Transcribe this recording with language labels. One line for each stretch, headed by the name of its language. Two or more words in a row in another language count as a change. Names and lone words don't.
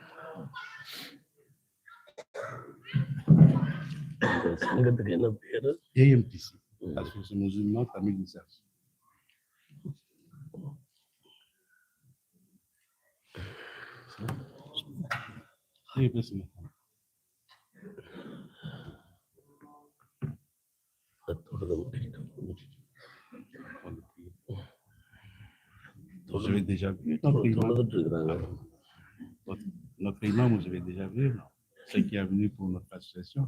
Tamil: சங்கத்துக்கு என்ன பேரு? ஏஎம்டிசி, அசோசியேஷன் முஸ்லிம் தமிழ் ரிசர்ச். பேசுங்க.
French: Vous avez déjà vu notre imam, vous avez déjà vu, non? C'est qui est venu pour notre association?